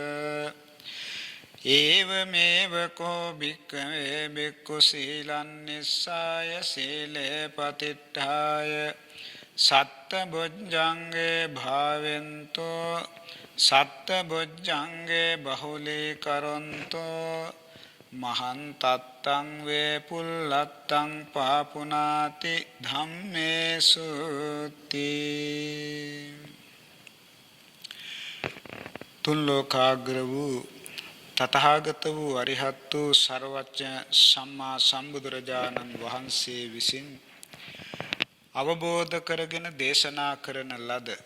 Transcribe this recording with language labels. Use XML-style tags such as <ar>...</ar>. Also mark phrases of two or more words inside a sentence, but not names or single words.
<pi>ඒවමේව කෝ භික්ඛවේ භික්ඛු සීලං නිස්සාය සීලේ පතිට්ඨාය සත්ත බොජ්ජංගේ භාවෙන්තෝ සත්ත බොජ්ජංගේ බහුලී කරොන්තෝ මහං තත්තං වේ පුල්ලත්තං පාපුනාති ධම්මේසුති.</pi> <si>තුන් ලෝකාග්‍ර වූ තථාගත වූ අරිහත් වූ සර්වඥ සම්මා සම්බුදුරජාණන් වහන්සේ විසින් අවබෝධ කරගෙන දේශනා කරන ලද</si>